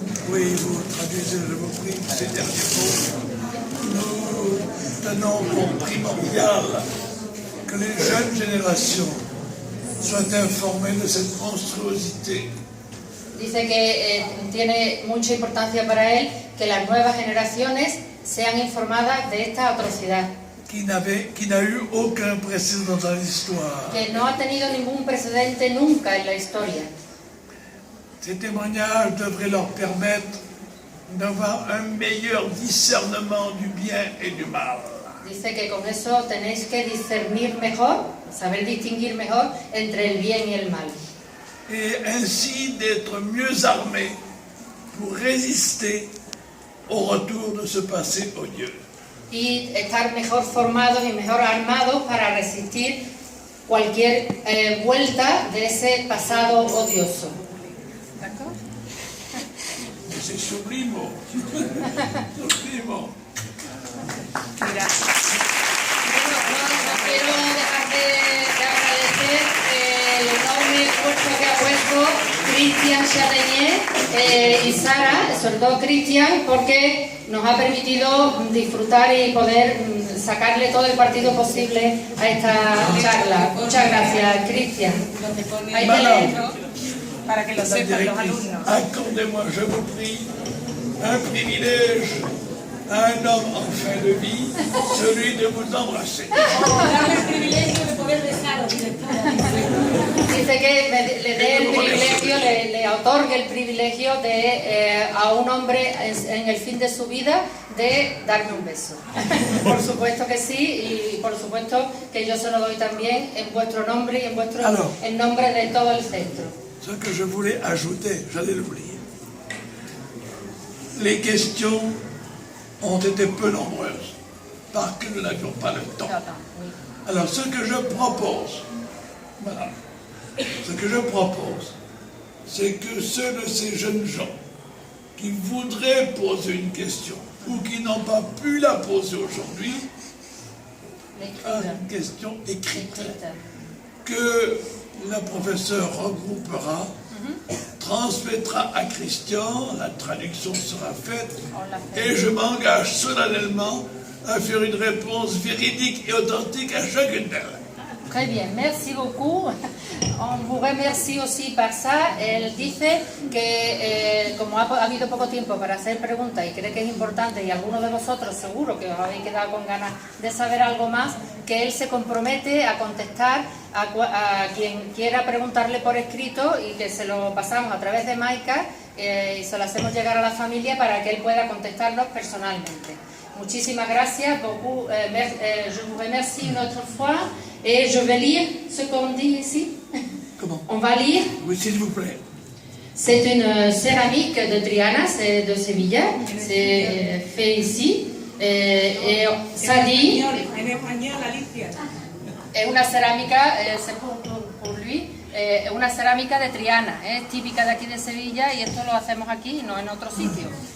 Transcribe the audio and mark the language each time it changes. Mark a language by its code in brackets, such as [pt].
[fr] Oui, vous traduisez, je vous prie, ces derniers mots. Nous tenons pour primordial que les jeunes générations soient informées de cette monstruosité [es] Dice que tiene mucha importancia para él que las nuevas generaciones sean informadas de esta atrocidad. [fr] Qui n'a eu aucun précédent dans l'histoire. [es] Que no ha tenido ningún precedente nunca en la historia. [fr] Ces témoignages devraient leur permettre d'avoir un meilleur discernement du bien et du mal. [es] Dice que con eso tenéis que discernir mejor, saber distinguir mejor entre el bien y el mal. [fr] Et ainsi d'être mieux armés pour résister au retour de ce passé odieux. [es] Y estar mejor formados y mejor armados para resistir cualquier vuelta de ese pasado odioso. [fr] C'est sublime. Sublime. [es] Mira, No quiero dejar de agradecer el enorme esfuerzo que ha puesto Cristian Chatenier y Sara, sobre todo Cristian, porque nos ha permitido disfrutar y poder sacarle todo el partido posible a esta charla. Muchas gracias, Cristian. Ahí te leo. para que lo sepan los alumnos. [fr] Accordez-moi, je vous prie, un privilège à un homme en fin de vie, celui de vous embrasser. [es] Dame el privilegio de poder besaros, directora. Dice que le dé el privilegio, le otorgue el privilegio de a un hombre en el fin de su vida de darme un beso. Por supuesto que sí, y por supuesto que yo se lo doy también en vuestro nombre y en nombre de todo el centro. [fr] Ce que je voulais ajouter, j'allais l'oublier. Les questions ont été peu nombreuses, parce que nous n'avions pas le temps. Alors ce que je propose, voilà, ce que je propose, c'est que ceux de ces jeunes gens qui voudraient poser une question ou qui n'ont pas pu la poser aujourd'hui, une question écrite, que la professeure regroupera, transmettra à Christian, la traduction sera faite, et je m'engage solennellement à faire une réponse véridique et authentique à chacune d'elles. Très bien, merci beaucoup. On vous remercie aussi par ça. [es] Él dice que como ha habido poco tiempo para hacer preguntas y cree que es importante, y algunos de vosotros seguro que os habéis quedado con ganas de saber algo más, que él se compromete a contestar a quien quiera preguntarle por escrito y que se lo pasamos a través de Maika y se lo hacemos llegar a la familia para que él pueda contestarnos personalmente. Muchísimas gracias, [fr] beaucoup, je vous remercie une autre fois et je vais lire ce qu'on dit ici. Comment? On va lire. Oui, s'il vous plaît. C'est une céramique de Triana, c'est de Sevilla, c'est fait ici. Et ça dit. [es] En español, Alicia. Es una cerámica, [fr] c'est pour lui, [es] es una cerámica de Triana, es típica de aquí de Sevilla y esto lo hacemos aquí, no en otro sitio.